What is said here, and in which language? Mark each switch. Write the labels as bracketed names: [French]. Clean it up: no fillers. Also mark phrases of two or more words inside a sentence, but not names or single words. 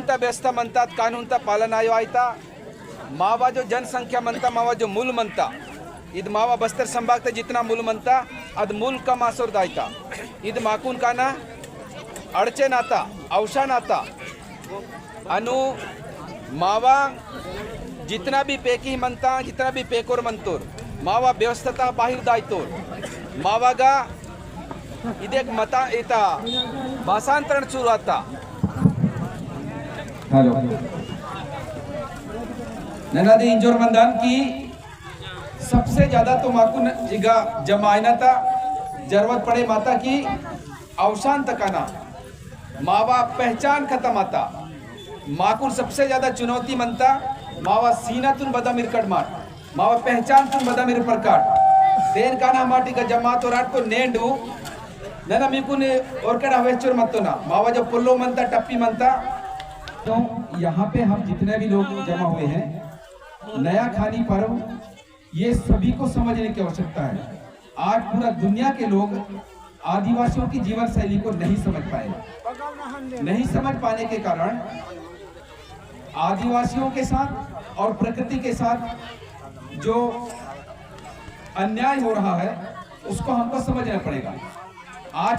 [Gondi] ता बेस्ता मनता कानून ता पालन आयो आयता मावा जो जनसंख्या मनता मावा जो मूल मनता इद मावा बस्तर संभाग ते जितना मूल मनता अद मूल का मासोर दायता इद माकुन का ना अड़चे नाता अवसान आता अनु मावा [Hindi] जितना भी [Gondi] पेकी मनता [Hindi] जितना भी [Gondi] पेकोर मंतोर मावा व्यवस्थता बाहिर दायतोर मावा गा इदेक मता इता भाषांतरण सुरू आता हेलो ननादे इंजोर मंदान की [Hindi] सबसे ज्यादा [Gondi] तो माकुन जिगा जमायना था [Hindi] जरूरत पड़े [Gondi] माता की अवसान तकाना मावा पहचान खत्म आता माकुन [Hindi] सबसे ज्यादा [Gondi] चुनौती मनता मावा सीना तुन बदा मिरकट मार मावा पहचान तुन बदा मिर प्रकाट तेन काना माटी का जमात [Hindi] और रात को [Gondi] नेंडू नना मिकुन और कड़ा वेचर मत ना मावा जो पुल्लो मनता टप्पी मनता [Hindi] तो यहाँ पे हम जितने भी लोग जमा हुए हैं नया खानी पर्व ये सभी को समझने की आवश्यकता है आज पूरा दुनिया के लोग आदिवासियों की जीवन शैली को नहीं समझ पाए नहीं समझ पाने के कारण आदिवासियों के साथ और प्रकृति के साथ जो अन्याय हो रहा है उसको हमको समझना पड़ेगा आज